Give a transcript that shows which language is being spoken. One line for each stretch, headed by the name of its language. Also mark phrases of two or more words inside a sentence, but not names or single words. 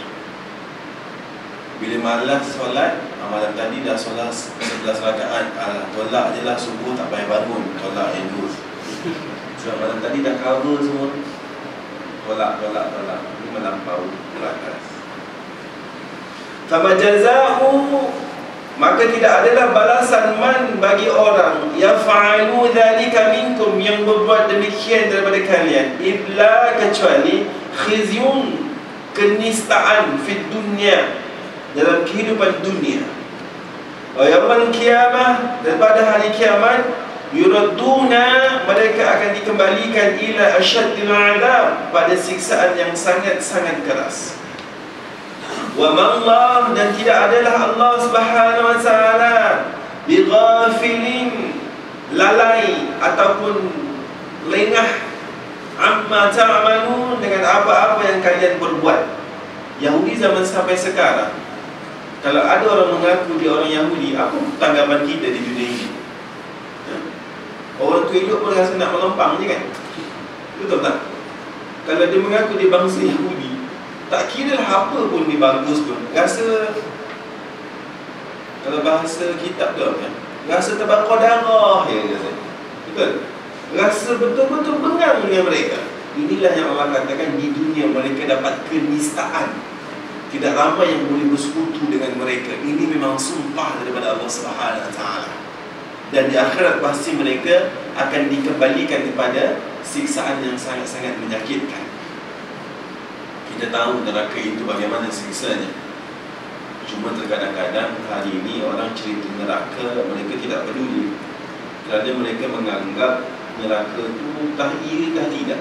Malay: Bila malas solat, malam tadi dah solat 11 rakaat, tolak je lah, subuh tak payah bangun, tolak yang dulu. Sebab malam tadi dah cover semua, tolak. Ini melampau ke atas.
Arabic: فما جزاء,
Malay: maka tidak adalah balasan man bagi orang
Arabic: يفعل ذلك منكم,
Malay: yang berbuat demikian daripada kalian, illa kecuali khizyun, kenistaan,
Arabic: في الدنيا,
Malay: dalam kehidupan dunia,
Arabic: ويوم القيامة,
Malay: dan pada hari kiamat, yuraduna, mereka akan dikembalikan
Arabic: إلى أشد العذاب,
Malay: pada siksaan yang sangat-sangat keras.
Arabic: وما الله,
Malay: dan tidak adalah Allah
Arabic: سبحانه وتعالى
Malay: bighafilin, lalai ataupun lengah,
Arabic: عما تعملون,
Malay: dengan apa-apa yang kalian berbuat. Yahudi zaman sampai sekarang, kalau ada orang mengaku dia orang Yahudi, apa tanggapan kita di dunia ini? Orang tu hidup pun rasa nak melempang je kan? Betul tak? Kalau dia mengaku dia bangsa Yahudi, tak kira lah apa pun dia bagus pun, rasa, kalau bahasa kitab tu apa, rasa terbakar darah ya, rasa. Betul? Rasa betul-betul bengang dengan mereka. Inilah yang Allah katakan, di dunia mereka dapat kenistaan. Tidak ramai yang boleh bersekutu dengan mereka. Ini memang sumpah daripada Allah
Arabic: سبحانه وتعالى.
Malay: Dan di akhirat pasti mereka akan dikembalikan kepada siksaan yang sangat-sangat menyakitkan. Kita tahu neraka itu bagaimana siksanya. Cuma terkadang-kadang hari ini orang cerita neraka, mereka tidak peduli, kerana mereka menganggap neraka itu tahiyah tidak.